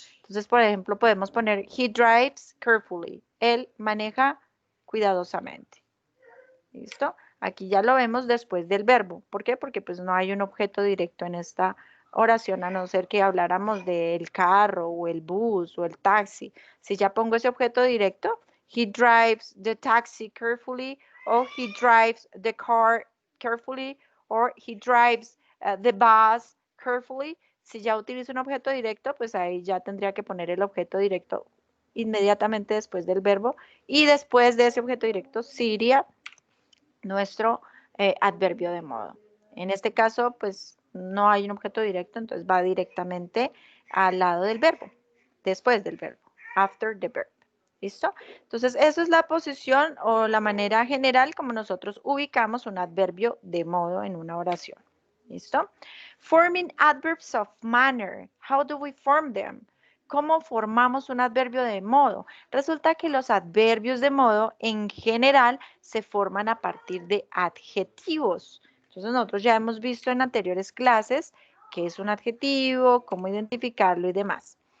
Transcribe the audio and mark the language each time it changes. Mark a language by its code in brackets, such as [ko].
[es] Entonces, por ejemplo, podemos poner [en] he drives carefully. [es] Él maneja cuidadosamente. ¿Listo? Aquí ya lo vemos después del verbo. ¿Por qué? Porque pues no hay un objeto directo en esta oración, a no ser que habláramos del carro o el bus o el taxi. Si ya pongo ese objeto directo, [en] he drives the taxi carefully, or he drives the car carefully, or he drives the bus carefully. [es] Si ya utilizo un objeto directo, pues ahí ya tendría que poner el objeto directo inmediatamente después del verbo, y después de ese objeto directo sí iría nuestro adverbio de modo. En este caso, pues no hay un objeto directo, entonces va directamente al lado del verbo, después del verbo, [en] after the verb. [es] ¿Listo? Entonces, eso es la posición o la manera general como nosotros ubicamos un adverbio de modo en una oración. ¿Listo? [en] Forming adverbs of manner. How do we form them? [es] ¿Cómo formamos un adverbio de modo? Resulta que los adverbios de modo en general se forman a partir de adjetivos. Entonces nosotros ya hemos visto en anteriores clases qué es un adjetivo, cómo identificarlo y demás.